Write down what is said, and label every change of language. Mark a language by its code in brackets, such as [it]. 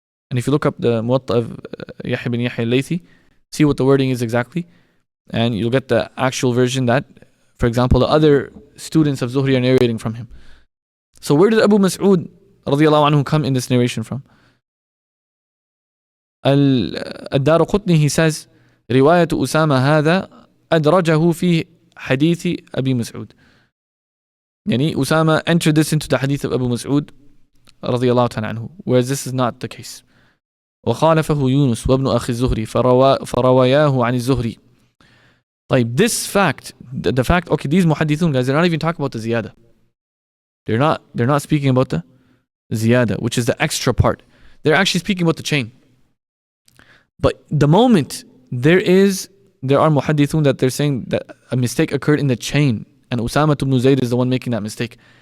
[en] And if you look up the Muwatta of Yahya bin Yahya al-Laythi, see what the wording is exactly, and you'll get the actual version that, for example, the other students of Zuhri are narrating from him. So where did Abu Mas'ud radiyallahu anhu come in this narration from? Al-Daraqutni, he says, [ar] رواية أسامة هذا أدرجه في حديث أبي مسعود. [en] Yani Usama entered this into the hadith of Abu Mas'ud radiyallahu ta'ala anhu, whereas this is not the case. [ar] وخالفه يونس وابن أخي الزهري فرواياه عن الزهري. [en] This fact, the fact, okay, these muhaddithun guys, they're not even talking about the ziyada. They're not speaking about the ziyada, which is the extra part. They're actually speaking about the chain. But the moment there are muhaddithun that they're saying that a mistake occurred in the chain, and Usama ibn Zayd is the one making that mistake.